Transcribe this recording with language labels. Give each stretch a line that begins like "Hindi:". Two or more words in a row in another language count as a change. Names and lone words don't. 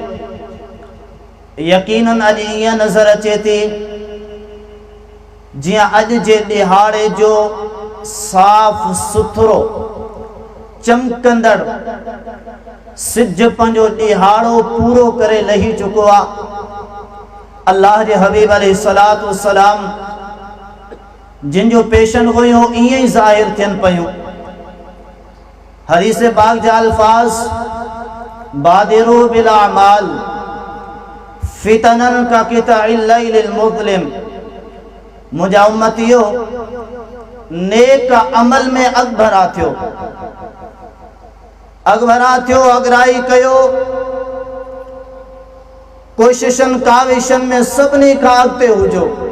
Sindhi: यकीनन अॼु ईअं नज़र अचे थी जियां अॼु जे ॾिहाड़े जो साफ़ सुथरो चमकंदड़ सिज पंहिंजो ॾिहाड़ो पूरो करे लही चुको आहे। अल्लाह जे हबीब
Arabic: عليه الصلاة والسلام
Sindhi: जिन जो पेशन हुयो ईअं ई ज़ाहिर थियनि पियूं।
Arabic: हदीस पाक जा अल्फाज़ بادروا بالأعمال فتنا كقطع الليل المظلم,
Sindhi: मुंहिंजा उम्मतियो नेक अमल में अगभरा थियो, अगभरा थियो, अगराई कयो, कोशिशन काविशन में सभिनी खां अॻिते हुजो।